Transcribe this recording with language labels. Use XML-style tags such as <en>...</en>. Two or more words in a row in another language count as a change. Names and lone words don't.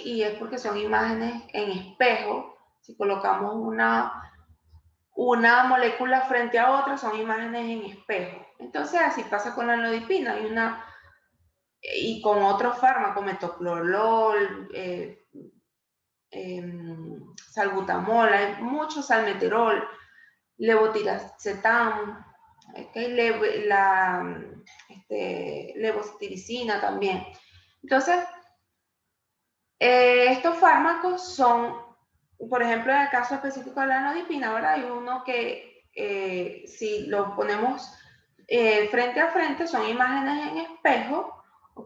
<es>Y es porque son imágenes en espejo. Si colocamos una molécula frente a otra, son imágenes en espejo. Entonces, así pasa con la amlodipina. Y con otros fármacos, metoprolol, salbutamol, hay mucho salmeterol, levotiracetam, ¿okay? Levocetirizina también. Entonces, estos fármacos son, por ejemplo, en el caso específico de la amlodipina, ¿verdad? Hay uno que si lo ponemos frente a frente, son imágenes en espejo, ¿ok?</es>